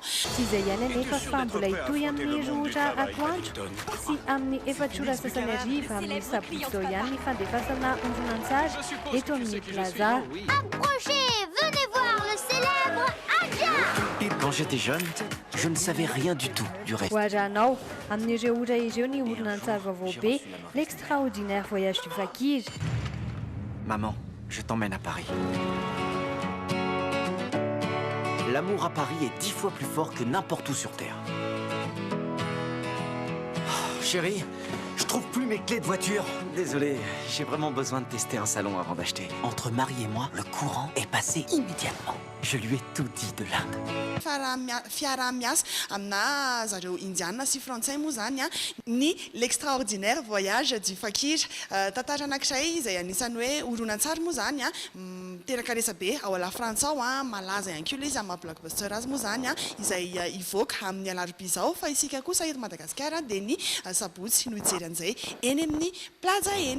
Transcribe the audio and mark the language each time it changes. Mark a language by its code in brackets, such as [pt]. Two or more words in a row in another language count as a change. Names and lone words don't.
[mg] sy izay ihany anefa fa mbola hitohy amin'ny rohitra atoandro sy amin'ny efatra ora sasany ariva amin'ny sabotsy izao ihany ny fandefasana horonan-tsary eto amin'ny plaza. [fr] Approchez, venez voir le célèbre Adja. Quand j'étais jeune, je ne savais rien du tout du reste. [mg] Hoaranao amin'ireo ora ireo ny horonan-tsary vaovao be l'extraordinaire voyage du fakir. [fr] Maman, je t'emmène à Paris. L'amour à Paris est 10 fois plus fort que n'importe où sur Terre. Oh, chérie, je trouve plus mes clés de voiture. Désolé, j'ai vraiment besoin de tester un salon avant d'acheter. Entre Marie et moi, le courant est passé immédiatement. Je lui ai tout dit de là. [mg] Fiara-miasa amina zareo indiana sy frantsay moa zany a ny l'extraordinaire voyage du fakir tantara anankiray izay anisany hoe horonan-tsary moa zany a teraka resabe ao ala frantsa ao a malaza ihany koa ilay izy amin'ny blockbuster azy moa zany a izay ivoaka amin'ny alarobia izao fa isika kosa eto Madagasikara dia ny sabotsy no hijery an'izay eny amin'ny plaza eny.